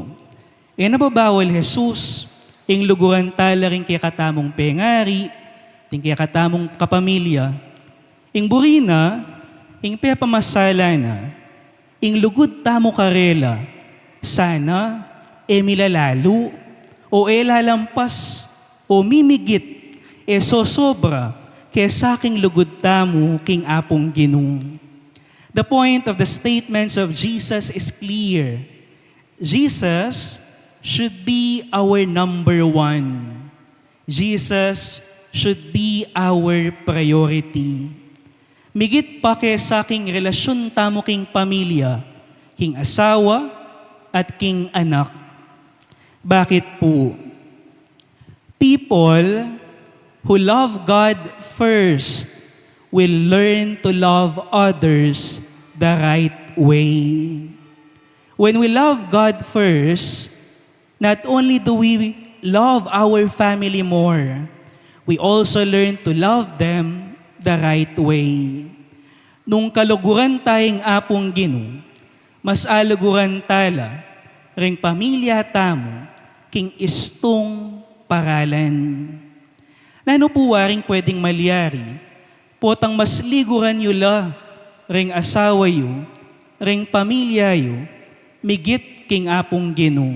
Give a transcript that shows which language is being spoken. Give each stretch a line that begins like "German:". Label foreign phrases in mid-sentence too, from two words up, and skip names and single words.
Pampanga: Nababawal Jesus, ing luguran tala rin kaya katamong pengari, ting kaya katamong kapamilya, ing burina, ing pepamasala na, ing lugod tamo karela, sana, milalalo, o lalampas, o mimigit, sosobra, kaya sa aking lugod tamo, king apong Gino.
English: The point of the statements of Jesus is clear. Jesus should be our number one. Jesus should be our priority.
Pampanga: Migit pa kay sa aking relasyon tamo king pamilya, king asawa at king anak. Bakit po?
English: People who love God first will learn to love others the right way. When we love God first, not only do we love our family more, we also learn to love them the right way.
Pampanga: Nung kaluguran tayong apong Gino, mas aluguran tala, ring pamilya tamo, king istong paralan. Nano po waring pwedeng malyari, potang mas liguran yula, ring asawa yu, ring pamilya yu, migit king apong Gino.